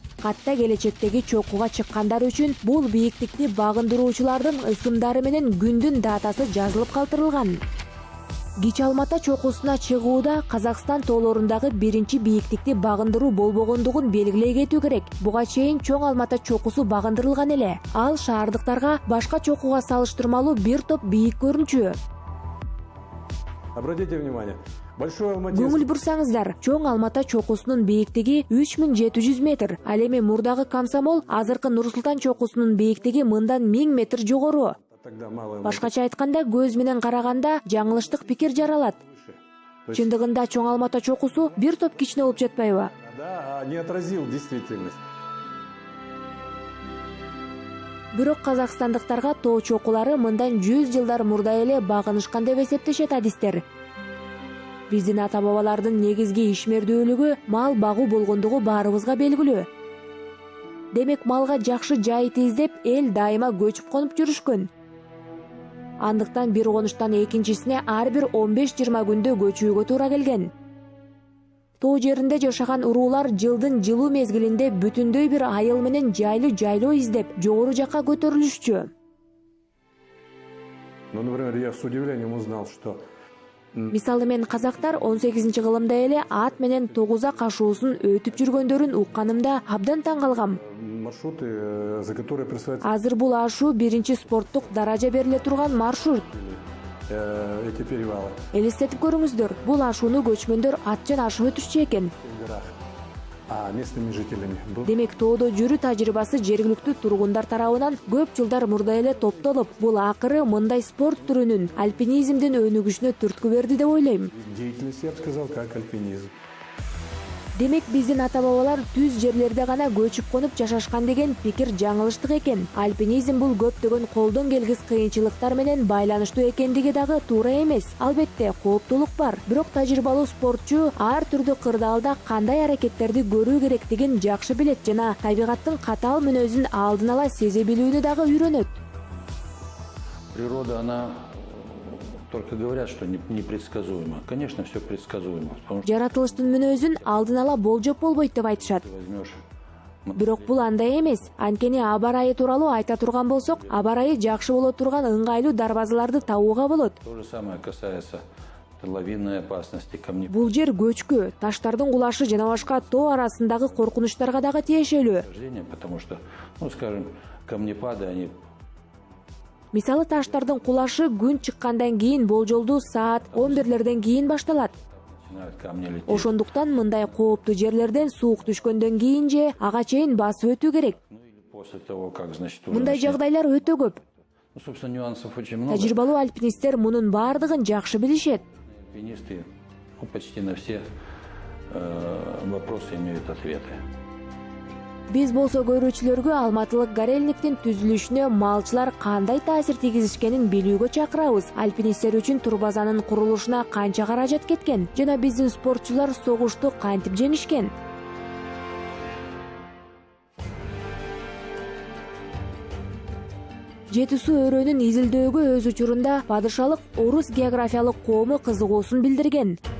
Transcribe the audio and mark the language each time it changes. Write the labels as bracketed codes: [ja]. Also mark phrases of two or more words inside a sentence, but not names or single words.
[ky] Катта келечектеги чокуга чыккандар үчүн бул бийиктикти багындыруучулардын ысымдары менен күндүн датасы жазылып калтырылган. Кичи Алмата чокусуна чыгууда Казакстан тоолорундагы биринчи бийиктикти багындыруу болбогондугун белгилей кетүү керек. Буга чейин Чоң Алмата чокусу багындырылган эле. Ал шаардыктарга башка чокуга салыштырмалуу бир топ бийик көрүнчү. [ru] Обратите внимание. [ky] Көңүл бурсаңыздар, Чоң Алмата чокусунун бийиктиги 3700 метр. Ал эми мурдагы Комсомол, азыркы Нур-Султан чокусунун бийиктиги мындан 1000 метр жогору. Башкача айтканда, көз менен караганда жаңылыштык пикир жаралат. Чындыгында Чоң Алмата чокусу бир топ кичине болуп жатпайбы? [ru] Да, не отразил действительность. [ky] Бирок казакстандыктарга тоо чокулары мындан 100 жылдар мурда эле багынышкан деп эсептешет адистер. Биздин ата-бабалардын негизги ишмердүүлүгү мал багуу болгондугу баарыбызга белгилүү. Демек малга жакшы жай издеп, эл дайыма көчүп конуп жүрүшкөн. Андыктан бир конуштан экинчисине ар бир 15-20 күндө көчүүгө туура келген. Тоо жеринде жашаган уруулар жылдын жылуу мезгилинде бүтүндөй бир айыл менен жайлуу издеп, жогору жакка көтөрүлүшчү. [ru] Ну, например, я с удивлением узнал, что [ky] Мисалы мен казактар 18-кылымда эле ат менен тогуза кашуусун өтүп жүргөндөрүн укканымда абдан таң калгам. [ru] маршруты, за которые присваиваются [ky] Азыр бул ашуу биринчи спорттук даража бериле турган маршрут. [ru] эти перевалы. [ky] Элестетип көрүңүздөр, бул ашууну көчмөндөр атчан ашып өтүшчү экен. [ru] А местными жителями был. [ky] Демек тоодо жүрүү тажрыйбасы жергиликтүү тургундар тарабынан көп жылдар мурда эле топтолуп, бул акыры мындай спорт түрүнүн альпинизмдин өнүгүшүнө түрткү берди деп ойлойм. [ru] Деятельность, я бы сказал, как альпинизм. [ky] Демек биздин ата-бабалар түз жерлерде гана көчүп конуп жашашкан деген пикир жаңылыштык экен. Альпинизм бул көптөгөн колдон келгис кыйынчылыктар менен байланыштуу экендиги дагы туура эмес. Албетте, кооптулук бар, бирок тажрыйбалуу спортчу ар түрдүү кырдаалда кандай аракеттерди көрүү керектигин жакшы билет жана табигаттын катаал мүнөзүн алдын ала сезе билүүнү дагы үйрөнөт. [ru] Природа, она только говорят, что непредсказуемо. Конечно, все предсказуемо. [ky] Жаратылыштын мүнөзүн алдын ала болжоп болбойт деп айтышат. [ru] Возьмешь [ky] Бирок бул андай эмес. Анткени аба ырайы тууралуу айта турган болсок, аба ырайы жакшы боло турган ыңгайлуу дарбазаларды табууга болот. [ru] то же самое касается лавинной опасности, камней. [ky] Бул жер көчкү, таштардын кулашы жана башка тоо арасындагы коркунучтарга дагы тиешелүү. [ru] Потому что, ну, скажем, камнепады, они [ky] Мисалы таштардын кулашы күн чыккандан кийин болжолдуу саат 11-лерден кийин башталат. [ru] начинают камни лететь. [ky] Ошондуктан мындай кооптуу жерлерден суук түшкөндөн кийин же ага чейин басып өтүү керек. [ru] Ну, или после того, как, значит, уже [ky] Мындай [ru] начнет. [ky] жагдайлар өтө көп. [ru] Ну, собственно, нюансов очень много. [ky] Тажрыйбалуу альпинисттер мунун баардыгын жакшы билишет. [ru] Альпинисты, ну, почти на все вопросы имеют ответы. [ky] Биз болсо көрүүчүлөргө алматылык Горельниктин түзүлүшүнө малчылар кандай таасир тийгизишкенин билүүгө чакырабыз. Альпинисттер үчүн турбазанын курулушуна канча каражат кеткен жана биздин спортчулар согушту кантип жеңишкен. Жети суу өрөөнүн изилдөөгө өз учурунда падышалык орус географиялык коому кызыгуусун билдирген.